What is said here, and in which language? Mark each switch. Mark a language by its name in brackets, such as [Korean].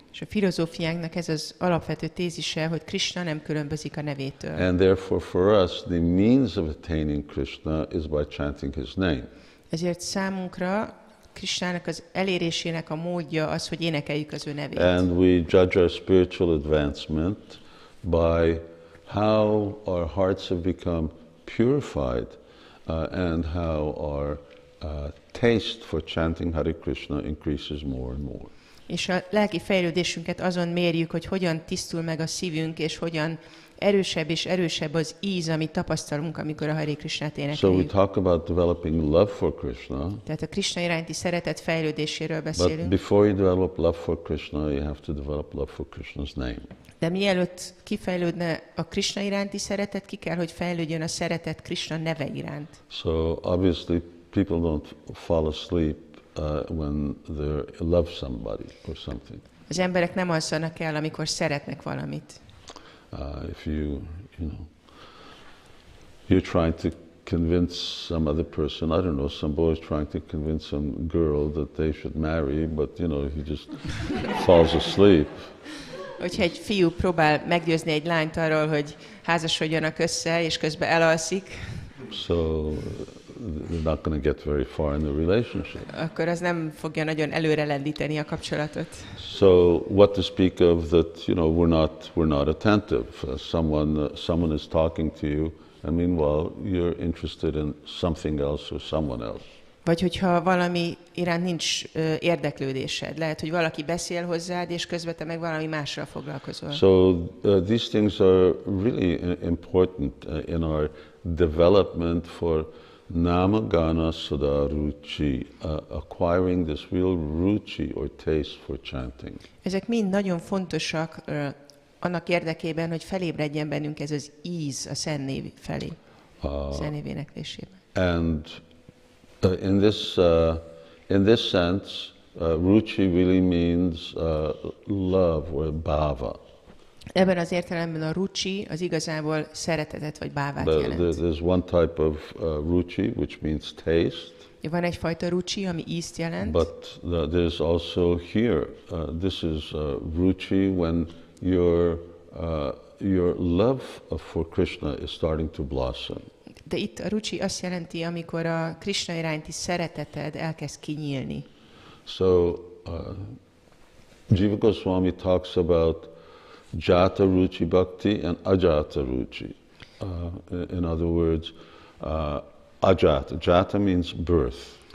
[Hungarian] És a filozófiánknak ez az alapvető tézise, hogy Krishna nem különbözik a nevétől. [English] And therefore for us, the means of attaining Krishna is by chanting his name. [Hungarian] Ezért számunkra Krishnának az elérésének a módja az, hogy énekeljük az ő nevét. [English] And we judge our spiritual advancement by how our hearts have become purified and how our taste for chanting Hare Krishna increases more and more. [Hungarian] És a lelki fejlődésünket azon mérjük, hogy hogyan tisztul meg a szívünk, és hogyan erősebb és erősebb az íz, amit tapasztalunk, amikor a Hare Krishnát [English] So we [Hungarian] énekeljük. [English] talk about developing love for Krishna. [Hungarian] Tehát a Krishna iránti szeretet fejlődéséről [English] But [Hungarian] beszélünk. [English] before you develop love for Krishna, you have to develop love for Krishna's name. [Hungarian] De mielőtt kifejlődne a Krishna iránti szeretet, ki kell, hogy fejlődjön a szeretet Krishna neve iránt. [English] So obviously people don't fall asleep when they love somebody or something. [Hungarian] Az emberek nem alszanak el, amikor szeretnek valamit. [English] If you know, you're trying to convince some other person, I don't know, some boy's trying to convince some girl that they should marry, but you know, he just falls asleep. [Hungarian] Hogyha egy fiú próbál meggyőzni egy lányt arról, hogy házasodjanak össze, és közben elalszik, [English] So they're not going to get very far in the relationship. [Hungarian] akkor az nem fogja nagyon előre lendíteni a kapcsolatot. [English] So what to speak of that, you know, we're not attentive. Someone is talking to you, and meanwhile you're interested in something else or someone else. [Hungarian] Vagy hogyha valami iránt nincs érdeklődésed. Lehet, hogy valaki beszél hozzád, és közben te meg valami mással foglalkozol. [English] So these things are really important in our development for Namagana Sada Ruchi, acquiring this real ruchi or taste for chanting. [Hungarian] Ezek mind nagyon fontosak annak érdekében, hogy felébredjen bennünk ez az íz a Szent Név felé, Szent Név éneklésében. [English] And in this sense, ruchi really means love or bhava. [Hungarian] Ebben az értelemben a ruchi az igazából szeretetet vagy bávát jelent. [English] There's one type of ruchi which means taste. [Hungarian] Van egyfajta ruchi, ami ízt jelent. [English] But there's also here, this is ruchi when your love for Krishna is starting to blossom. [Hungarian] De itt a ruchi azt jelenti, amikor a Krishna iránti szereteted elkezd kinyílni. [English] So Jiva Goswami talks about jata ruchi bhakti and ajata ruchi. In other words, ajata. Jata means birth.